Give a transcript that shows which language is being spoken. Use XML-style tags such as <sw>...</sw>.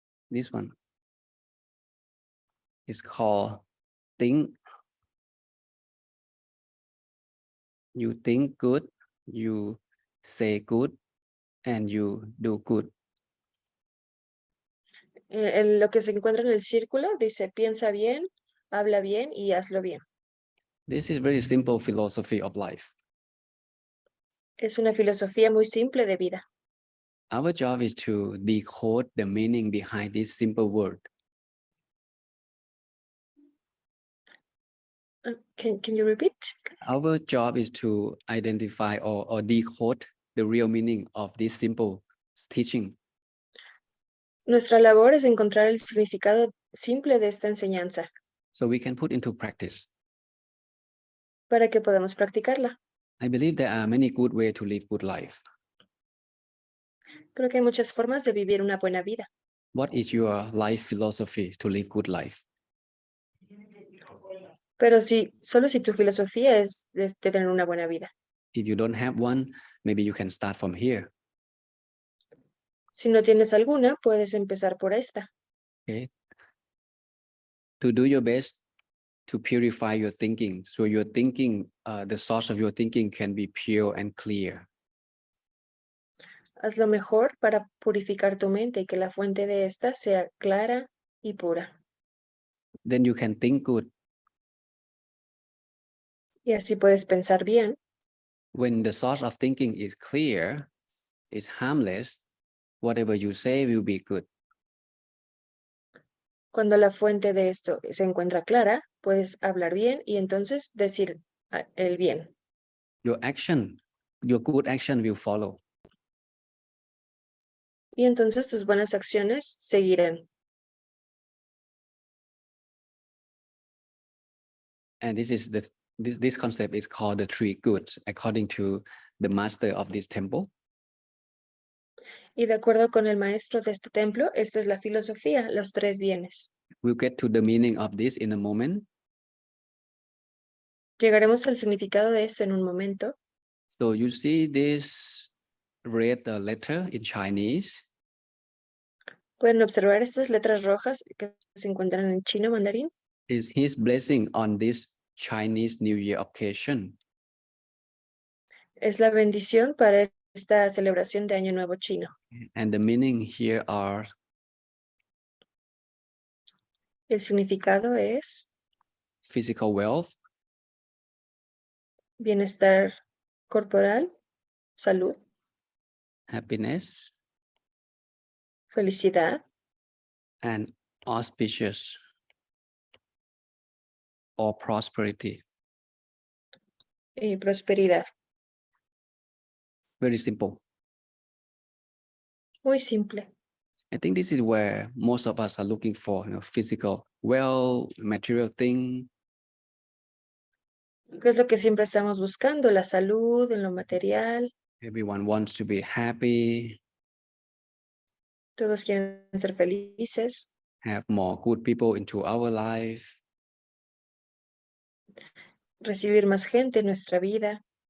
<en>This one is called think. You think good, you say good, and you do good.</en> <es>Lo que se encuentra en el círculo dice piensa bien, habla bien y hazlo bien.</es> <en>This is very simple philosophy of life.</en> <es>Es una filosofía muy simple de vida.</es> <en>Our job is to decode the meaning behind this simple word. Can you repeat? Our job is to identify or decode the real meaning of this simple teaching.</en> <es>Nuestra labor es encontrar el significado simple de esta enseñanza</es> <en>So we can put into practice.</en> <es>para que podamos practicarla.</es> <en>I believe there are many good ways to live good life.</en> <es>Creo que hay muchas formas de vivir una buena vida.</es> <en>What is your life philosophy to live good life?</en> <es>Pero solo si tu filosofía es de tener una buena vida.</es> <en>If you don't have one, maybe you can start from here.</en> <es>Si no tienes alguna, puedes empezar por esta.</es> <en>Okay. To do your best to purify your thinking, so your thinking, the source of your thinking can be pure and clear.</en> <es>Haz lo mejor para purificar tu mente y que la fuente de esta sea clara y pura.</es> <en>Then you can think good.</en> <es>Y así puedes pensar bien.</es> <en>When the source of thinking is clear, is harmless, whatever you say will be good.</en> <es>Cuando la fuente de esto se encuentra clara, puedes hablar bien y entonces decir el bien.</es> <en>Your good action will follow.</en> <es>Y entonces tus buenas acciones seguirán.</es> <en>And this concept is called the three goods, according to the master of this temple.</en> <es>Y de acuerdo con el maestro de este templo, esta es la filosofía, los 3 bienes.</es> <en>We'll get to the meaning of this in a moment.</en> <es>Llegaremos al significado de esto en un momento.</es> <en>So you see this red letter in Chinese.</en> <es>Pueden observar estas letras rojas que se encuentran en chino mandarín.</es> <en>Is his blessing on this Chinese New Year occasion.</en> <es>Es la bendición para esta celebración de Año Nuevo chino.</es> <en>And the meaning here are.</en> <es>El significado es</es> <en>Physical wealth.</en> <es>Bienestar corporal, salud.</es> <en>Happiness.</en> <es>Felicidad.</es> <en>And auspicious or prosperity.</en> <es>Y prosperidad.</es> <en>Very simple.</en> <es>Muy simple.</es> <en>I think this is where most of us are looking for, physical wealth, material thing.</en> <es>¿Qué es lo que siempre estamos buscando? La salud, en lo material.</es> <en>Everyone wants to be happy.</en> <es>Todos quieren ser felices.</es> <en>Have more good people into our life.</en> <es>Recibir más gente en nuestra vida.</es>